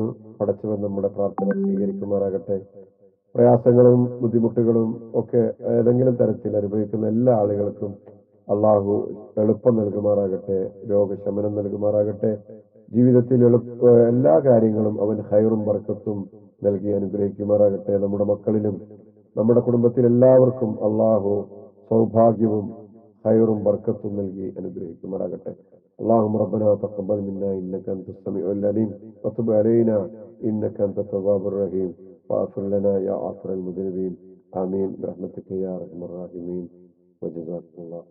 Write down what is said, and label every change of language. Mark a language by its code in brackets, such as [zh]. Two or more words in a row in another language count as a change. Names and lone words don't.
[ml] പടച്ചവൻ നമ്മുടെ പ്രാർത്ഥന സ്വീകരിക്കുമാറാകട്ടെ. പ്രയാസങ്ങളും ബുദ്ധിമുട്ടുകളും ഒക്കെ ഏതെങ്കിലും തരത്തിൽ അനുഭവിക്കുന്ന എല്ലാ ആളുകൾക്കും അള്ളാഹു എളുപ്പം നൽകുമാറാകട്ടെ, രോഗശമനം നൽകുമാറാകട്ടെ. ജീവിതത്തിൽ എല്ലാ കാര്യങ്ങളും അവൻ ഖൈറും ബർക്കത്തും നൽകി അനുഗ്രഹിക്കുമാറാകട്ടെ. നമ്മുടെ മക്കളിലും നമ്മുടെ കുടുംബത്തിൽ എല്ലാവർക്കും അള്ളാഹു സൗഭാഗ്യവും ഖൈറും ബർക്കത്തും നൽകി അനുഗ്രഹിക്കുമാറാകട്ടെ. [ar] اللهم ربنا تقبل منا انك انت السميع العليم وتب علينا انك انت التواب الرحيم واغفر لنا يا غافر المذنبين. امين برحمتك يا ارحم الراحمين وجزاكم الله